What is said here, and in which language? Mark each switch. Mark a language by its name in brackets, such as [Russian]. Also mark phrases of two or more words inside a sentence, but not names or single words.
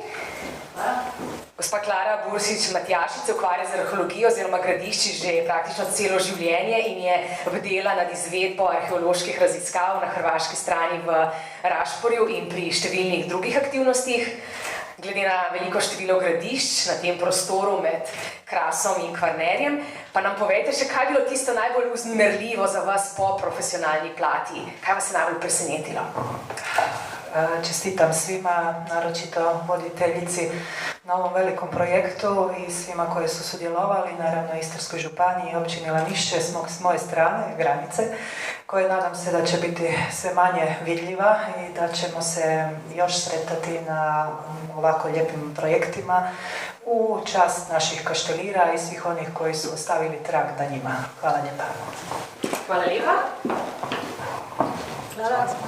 [Slovenian] Gospa Klara Bursič-Matjašič se ukvarja z arheologijo oziroma gradišči že praktično celo življenje in je bdela nad izvedbo arheoloških raziskav na hrvaški strani v Rašporju in pri številnih drugih aktivnostih. Glede na veliko število gradišč na tem prostoru med Krasom in Kvarnerjem, pa nam povejte še, kaj je bilo tisto najbolj vznemirljivo za vas po profesionalni plati? Kaj vas je najbolj presenetilo? [Croatian] Čestitam svima, naročito voditeljici na ovom velikom projektu i svima koji su sudjelovali, naravno Istarskoj županiji i općini Lanišće s moje strane, granice, koje nadam se da će biti sve manje vidljiva i da ćemo se još sretati na ovako lijepim projektima u čast naših Kaštelira i svih onih koji su ostavili trag na njima. Hvala lijepa. Hvala lijepa. Hvala.